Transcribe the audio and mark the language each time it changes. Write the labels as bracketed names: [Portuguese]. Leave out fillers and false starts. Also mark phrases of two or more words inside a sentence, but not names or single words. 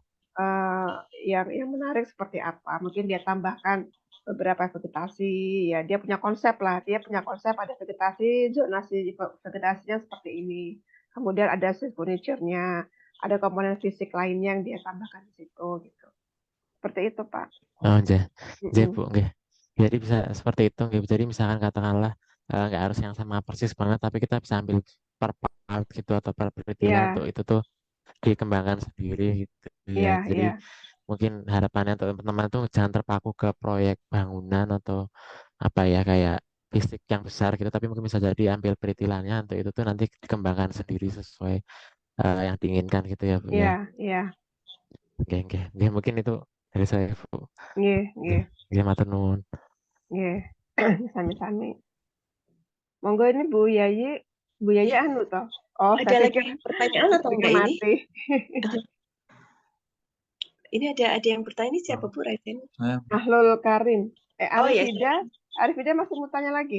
[Indonesian] yang menarik seperti apa. Mungkin dia tambahkan beberapa vegetasi, ya dia punya konsep lah. Dia punya konsep ada vegetasi, zonasi vegetasinya seperti ini. Kemudian ada furniture-nya, ada komponen fisik lainnya yang dia tambahkan di situ gitu. Seperti itu, Pak. [Javanese] Oh, nggih. Nggih, Mm-mm. Bu, nggih. [Indonesian] Jadi bisa seperti itu nggih. Jadi misalkan katakanlah nggak harus yang sama persis banget, tapi kita bisa ambil per part gitu atau per detail Iya, untuk itu tuh dikembangkan sendiri gitu ya. iya, Jadi iya, mungkin harapannya untuk teman-teman tuh jangan terpaku ke proyek bangunan atau apa ya kayak fisik yang besar gitu, tapi mungkin bisa jadi ambil peritilannya untuk itu tuh nanti dikembangkan sendiri sesuai yang diinginkan gitu ya Bu iya, ya. iya, Oke, oke. Nggih, mungkin itu dari saya Bu. [Javanese] nggih, Nggih, nggih, nggih, matur nuwun. nggih. Sami-sami. Monggo ini Bu Yayi anu toh. [Indonesian] Oh, Ada saya lagi pikir pertanyaan atau listriknya enggak ini? mati. Ini ada yang bertanya, ini siapa Bu Raiden? Saya Ahlul Karim. Oh ya, Arifida masih mau tanya lagi?